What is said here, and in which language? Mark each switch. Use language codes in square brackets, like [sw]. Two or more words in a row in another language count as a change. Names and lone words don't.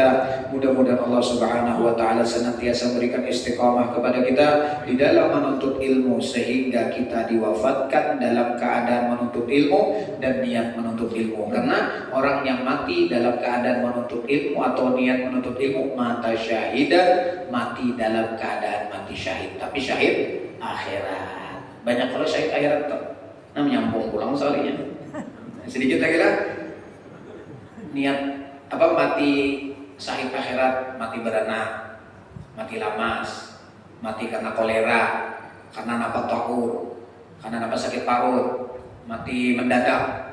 [id] Mudah-mudahan Allah Subhanahu wa Ta'ala senantiasa memberikan istiqamah kepada kita di dalam menuntut ilmu, sehingga kita diwafatkan dalam keadaan menuntut ilmu dan niat menuntut ilmu. Karena orang yang mati dalam keadaan menuntut ilmu atau niat menuntut ilmu, [ar] مات شهيدا, [id] mati dalam keadaan mati syahid. [bjn] Tapi syahid akhirat. Banyak kalau syahid akhirat tuh nyambung pulang soalnya. [id] Sedikit lagi lah. [bjn] Niat apa, mati syahid akhirat, mati beranak, mati lamas, mati karena kolera, karena napa takur, karena napa sakit parut, mati mendadak.